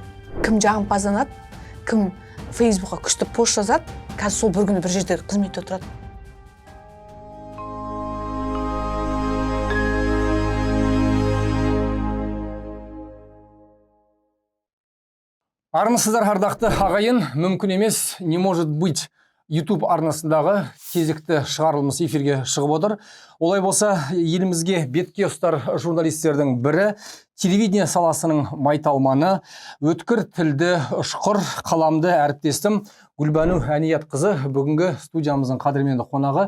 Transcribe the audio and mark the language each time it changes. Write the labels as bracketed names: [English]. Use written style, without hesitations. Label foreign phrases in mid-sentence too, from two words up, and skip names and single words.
[Kazakh] Кім жағымпазданады, кім Фейсбукқа күшті пост жазады, қазір сол бір күні бір жерде қызметте отырады. Армысыздар, ардақты ағайын, мүмкін емес, [Russian] не может быть [Kazakh] YouTube арнасындағы кезекті шығарылымыз эфирге шығып отыр. Олай болса, елімізге бетке ұстар журналистердің бірі, телевидение саласының майталманы, өткір тілді ұшқыр қаламды әріптестім Гүлбану Әниятқызы бүгінгі студиямыздың қадірменді қонағы.